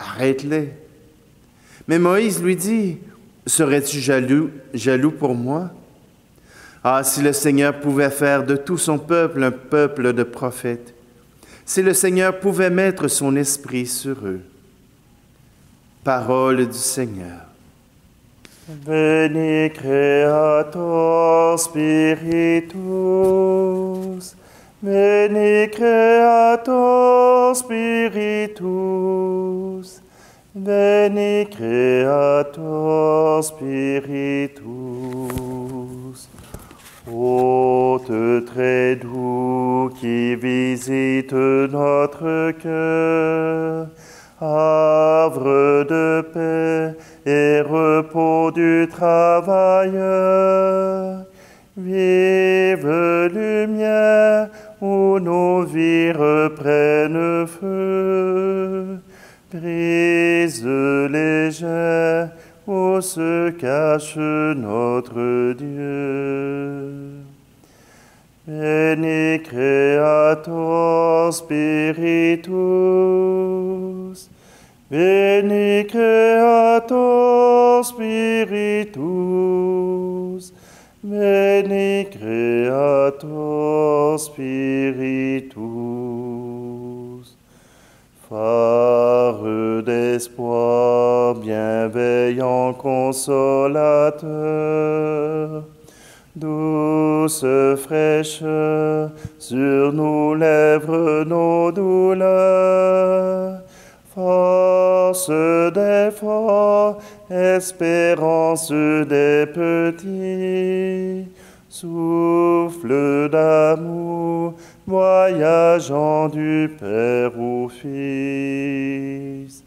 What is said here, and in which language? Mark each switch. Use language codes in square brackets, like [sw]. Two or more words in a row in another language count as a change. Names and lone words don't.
[fr] » Mais Moïse lui dit: « Serais-tu jaloux pour moi? Ah, si le Seigneur pouvait faire de tout son peuple un peuple de prophètes, si le Seigneur pouvait mettre son esprit sur eux. » Parole du Seigneur. [la] Veni Creator Spiritus, Veni Creator Spiritus, Veni Creator Spiritus. [fr] Hôte très doux qui visite notre cœur, havre de paix et repos du travailleur, vive lumière où nos vies reprennent feu, brise légère où se cache notre Dieu. [la] Veni Creator Spiritus, Veni Creator Spiritus, Veni Creator Spiritus. [fr] Phare d'espoir, bienveillant consolateur, douce fraîcheur, sur nos lèvres nos douleurs, force des forts, espérance des petits, souffle d'amour, voyageant du Père au Fils.